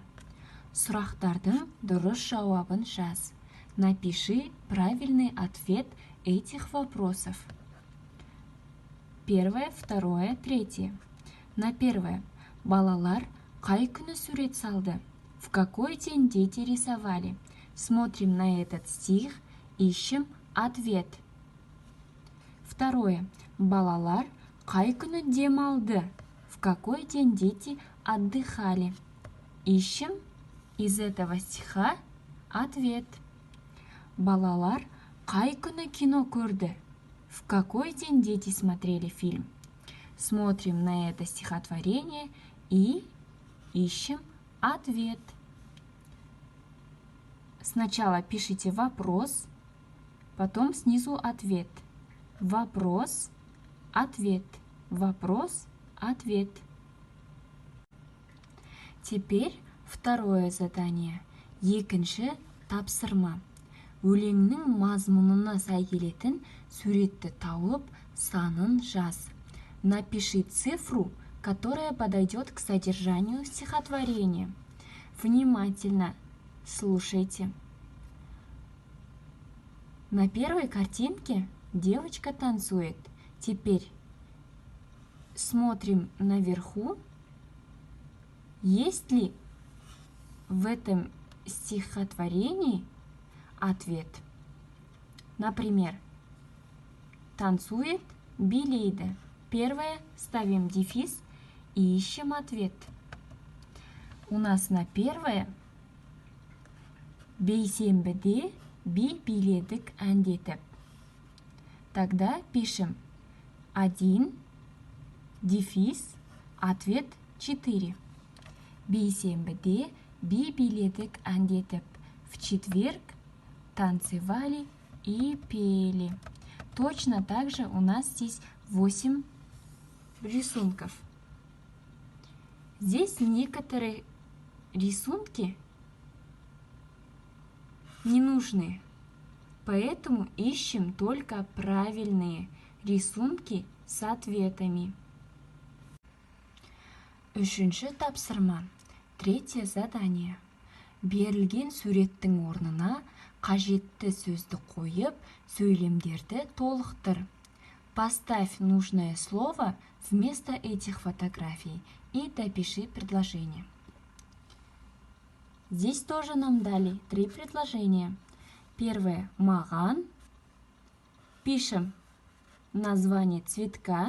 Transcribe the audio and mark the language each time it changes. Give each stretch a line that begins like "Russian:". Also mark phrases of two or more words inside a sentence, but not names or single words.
Kazakh: Сұрақтардың дұрыс жауабын жаз.
Russian: Напиши правильный ответ этих вопросов. Первое, второе, третье. На первое.
Kazakh: Балалар қай күні сурет салды?
Russian: В какой день дети рисовали? Смотрим на этот стих, ищем ответ. Второе.
Kazakh: Балалар қай күні демалды?
Russian: В какой день дети отдыхали? Ищем из этого стиха ответ.
Kazakh: Балалар қай күні кино көрді?
Russian: В какой день дети смотрели фильм? Смотрим на это стихотворение и ищем ответ. Сначала пишите вопрос, потом снизу ответ. Вопрос, ответ. Вопрос, ответ. Теперь второе задание.
Kazakh: Екінші тапсырма. Өлеңнің мазмұнына сай келетін суретті тауып, санын жаз.
Russian: Напиши цифру, которая подойдет к содержанию стихотворения. Внимательно слушайте. На первой картинке девочка танцует. Теперь смотрим наверху. Есть ли в этом стихотворении ответ? Например, танцует, билейді. Первое ставим дефис и ищем ответ. У нас на первое
Kazakh: бейсенбіде би биледік әндетіп.
Russian: Тогда пишем 1, дефис, ответ 4. Бейсенбіде би биледік әндетіп. В четверг танцевали и пели. Точно так же у нас здесь 8 рисунков. Здесь некоторые рисунки ненужные, поэтому ищем только правильные рисунки с ответами.
Kazakh: Үшінші тапсырма.
Russian: Третье задание.
Kazakh: Берілген суреттің орнына қажетті сөзді қойып, сөйлемдерді толықтыр.
Russian: Поставь нужное слово вместо этих фотографий и допиши предложение. Здесь тоже нам дали 3 предложения. Первое – маған. Пишем название цветка.